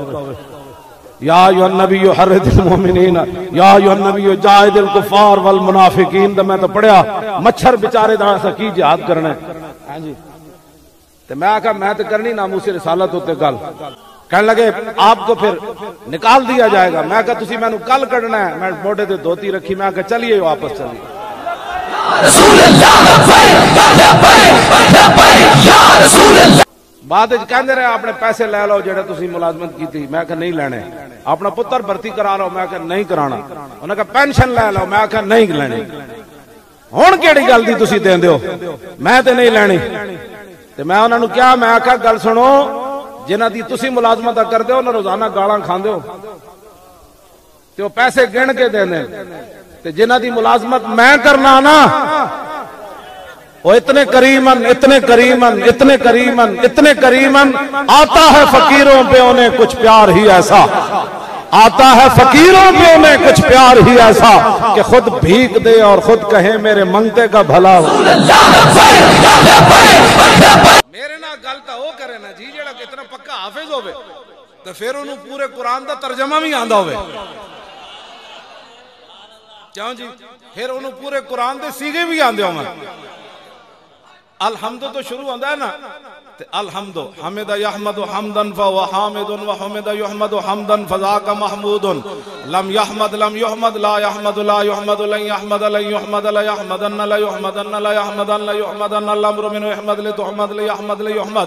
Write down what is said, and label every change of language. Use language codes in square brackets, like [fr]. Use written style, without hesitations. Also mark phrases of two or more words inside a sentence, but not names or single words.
[ar] یا ایھا النبی حرض المؤمنین یا ایھا النبی جاہد الکفار والمنافقین. [pa] میں تو پڑھیا مچھر بیچارے دا اسا کی جہاد کرنا ہے. ہاں جی تے میں کہا میں تے کرنی ناموس رسالت ہوتے گل. [ur] کہنے لگے آپ کو پھر نکال دیا جائے گا. [pa] میں کہا تسی میں نو کل کڈنا ہے. میں موڈے تے دھوتی رکھی, میں کہا چلیے واپس چلیے. بعد کہندے رہے اپنے پیسے لے لو جڑے تسی ملازمت کیتی. میں کہا نہیں لینے. اپنا پتر بھرتی کرا لو. میں کہا نہیں کرانا. [ur] انہوں نے کہا پینشن لے لو. [pa] میں کہا نہیں لینی. ہن کیڑی گل دی تسی دیندے ہو؟ میں تے نہیں لینی. تے میں انہاں نو کہا میں کہا گل سنو جنہ دی تسی ملازمت کردے ہو نہ روزانہ گالاں کھاندے ہو تے وہ پیسے گن کے دیندے, تے جنہ دی ملازمت میں کرنا نا وہ اتنے کریمن اتنے کریمن اتنے کریمن اتنے کریمن [ur] آتا ہے فقیروں پہ انہیں کچھ پیار ہی ایسا, آتا ہے فقیروں پہ انہیں کچھ پیار ہی ایسا کہ خود بھیک دے اور خود کہے میرے منگتے کا بھلا ہو. [pa] میرے نا گل تا وہ کرے نا جی جڑا اتنا پکا حافظ ہوئے تو پھر انہوں پورے قرآن دا ترجمہ بھی آندہ ہوئے. کیوں جی پھر انہوں پورے قرآن دے سیغے بھی آندے ہوئے. [ar] الحمد [ur] تو شروع ہوتا ہے نا [ar] الحمد حمد یحمد حمدا فهو حامد وحمد یحمد حمدا فذاک محمود لم یحمد لم یحمد لا یحمد لا یحمد لن یحمد لن یحمد لا یحمدن لا یحمدن لا یحمدن لا یحمدن الامر من یحمد لتحمد لیحمد لیحمد